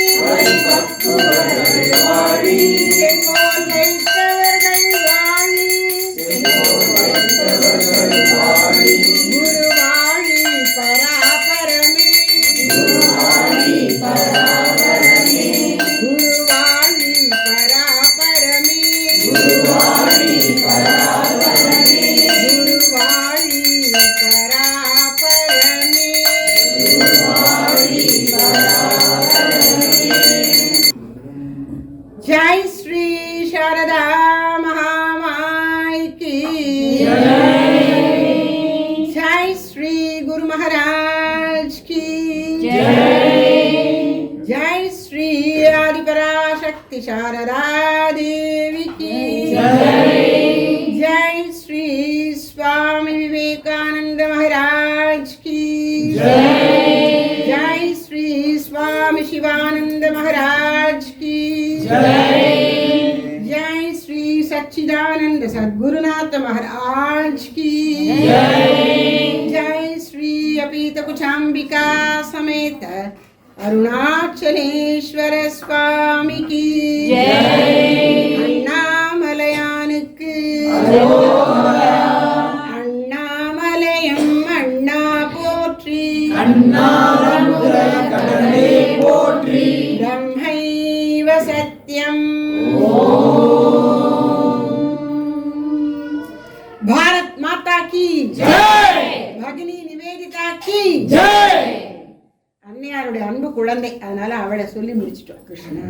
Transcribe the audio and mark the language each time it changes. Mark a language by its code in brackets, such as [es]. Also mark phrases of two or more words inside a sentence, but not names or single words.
[ta] செங்கோல் வைத்தவர்கள் வாழி குரு வாழி பராபரமே குரு வாழி பராபரமே குரு வாழி பராபரமே [hi] जय श्री शारदा महामाई की जय श्री गुरु महाराज की जय श्री आदिपराशक्ति शारदा देवी की जय श्री स्वामी विवेकानंद महाराज की जय श्री स्वामी शिवानंद महाराज की जय श्री सच्चिदानंद सद्गुरुनाथ महाराज की जय श्री अपीत कुचांबिका समेत अरुणाचलेश्वर स्वामी की [ta] அண்ணாமலையானுக்கு அண்ணாமலையம் அண்ணா போற்றி [sa] ब्रह्मैव सत्यम् [hi] भारत माता की जय भगिनी निवेदिता की जय [ta] அன்னையாருடைய அன்பு குழந்தை அதனால அவளை சொல்லி முடிச்சிட்டோம் கிருஷ்ணனை